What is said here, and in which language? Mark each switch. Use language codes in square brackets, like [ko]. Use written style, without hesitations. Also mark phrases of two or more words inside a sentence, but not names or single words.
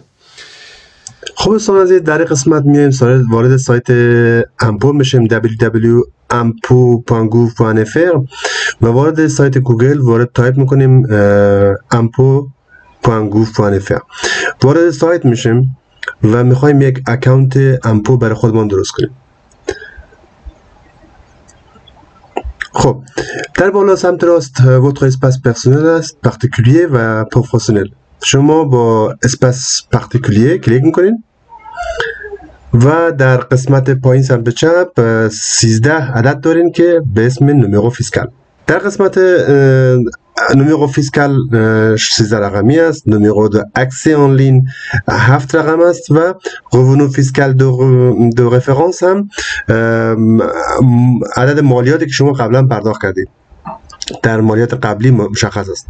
[fa] خب دوستان عزیز، در این قسمت میایم وارد سایت امپو میشیم، www.impot.gouv.fr و وارد سایت گوگل وارد تایپ میکنیم impot.gouv.fr. وارد سایت میشیم و میخوایم یک اکانت امپو برای خودمون درست کنیم. خب در بالا سمت راست [fr] votre espace personnel [fa] است، particulier و professionnel. شما با [fr] espace particulier [fa] کلیک میکنین و در قسمت پایین سمت چپ 13 عدد دارین که به اسم [fr] numéro fiscal. [fa] در قسمت [fr] numéro fiscal [fa] 13 رقمی است، [fr] numéro d'accès en ligne [fa] 7 رقم است و [fr] revenu fiscal de référence [fa] هم عدد مالیاتی که شما قبلا پرداخت کردید در مالیات قبلی مشخص است.